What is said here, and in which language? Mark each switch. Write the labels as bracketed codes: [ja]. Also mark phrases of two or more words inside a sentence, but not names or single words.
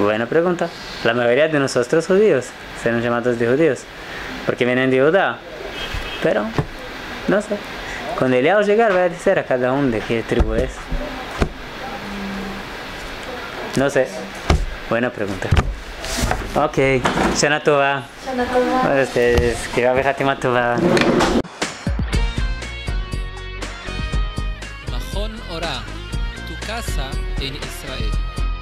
[es] Buena pregunta. La mayoría de nosotros judíos serán llamados de judíos, porque vienen de Judá. Pero, no sé. Cuando Eliao llegar, voy a decir a cada uno de qué tribu es. No sé. Buena pregunta. [he] Ok. Shana Tova. Shana Tova. [es] Para ustedes. Que va a ver [he] Hatima Tova. [es] Mahon Ora, tu casa en Israel.